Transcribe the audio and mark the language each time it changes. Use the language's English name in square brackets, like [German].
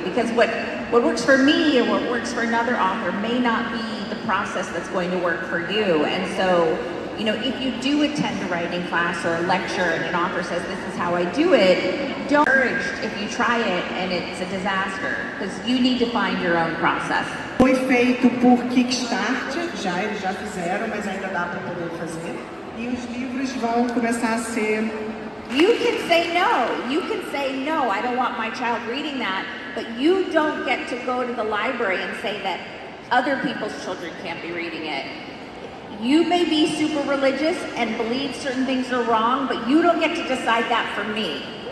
[English] Because what works for me or what works for another author may not be the process that's going to work for you. And so, you know, if you do attend a writing class or a lecture and an author says, this is how I do it, don't be discouraged if you try it and it's a disaster, because you need to find your own process. [Portuguese] Foi feito por Kickstart, eles já fizeram, mas ainda dá para poder fazer. E os livros vão começar a ser... [English] You can say no. You can say, no, I don't want my child reading that, but you don't get to go to the library and say that other people's children can't be reading it. You may be super religious and believe certain things are wrong, but you don't get to decide that for me.